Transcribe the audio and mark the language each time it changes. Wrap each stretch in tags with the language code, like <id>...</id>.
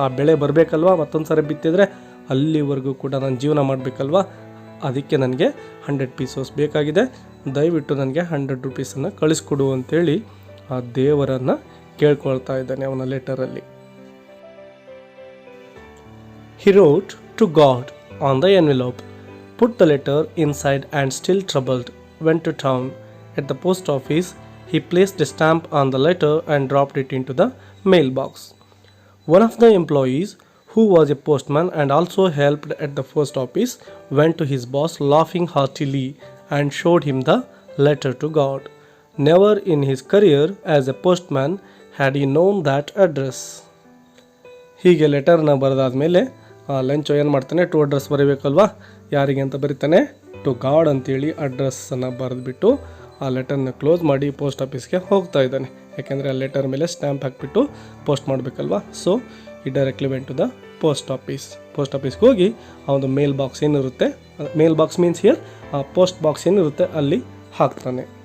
<kn>ಆ ಬೆಳೆ ಬರಬೇಕಲ್ವ, ಮತ್ತೊಂದು ಸರಿ ಬಿತ್ತಿದ್ರೆ ಅಲ್ಲಿವರೆಗೂ ಕೂಡ ನಾನು ಜೀವನ ಮಾಡಬೇಕಲ್ವ. ಅದಕ್ಕೆ ನನಗೆ 100 pesos ಬೇಕಾಗಿದೆ. ದಯವಿಟ್ಟು ನನಗೆ 100 rupees ಕಳಿಸ್ಕೊಡು ಅಂತೇಳಿ ಆ ದೇವರನ್ನು ಕೇಳ್ಕೊಳ್ತಾ ಇದ್ದಾನೆ ಅವನ ಲೆಟರಲ್ಲಿ.</kn> <en>He wrote to God on the envelope, put the letter inside and still troubled, went to town. At the post office, he placed a stamp on the letter and dropped it into the mailbox. One of the employees, who was a postman and also helped at the post office, went to his boss laughing heartily and showed him the letter to God. Never in his career as a postman had he known that address.</en> <kn>ಹೀಗೆ ಲೆಟರ್ನ ಬರೆದಾದ್ಮೇಲೆ ಲೆಂಚೋ ಏನು ಮಾಡ್ತಾನೆ, to address ಬರೀಬೇಕಲ್ವಾ, ಯಾರಿಗೆ ಅಂತ ಬರೀತಾನೆ, to god ಅಂತೇಳಿ ಅಡ್ರೆಸ್ಸನ್ನು ಬರೆದ್ಬಿಟ್ಟು ಆ ಲೆಟರ್ನ close ಮಾಡಿ post ಆಫೀಸ್ಗೆ ಹೋಗ್ತಾ ಇದ್ದಾನೆ. ಯಾಕೆಂದರೆ ಆ ಲೆಟರ್ ಮೇಲೆ ಸ್ಟ್ಯಾಂಪ್ ಹಾಕಿಬಿಟ್ಟು ಪೋಸ್ಟ್ ಮಾಡಬೇಕಲ್ವಾ.</kn> <en>so ಈ directly went to the post</en> <kn>ಆಫೀಸ್ಗೆ ಹೋಗಿ ಆ ಒಂದು ಮೇಲ್ ಬಾಕ್ಸ್ ಏನಿರುತ್ತೆ, ಮೇಲ್ box</kn> <en>means here post box</en> <kn>ಏನಿರುತ್ತೆ ಅಲ್ಲಿ ಹಾಕ್ತಾನೆ.</kn>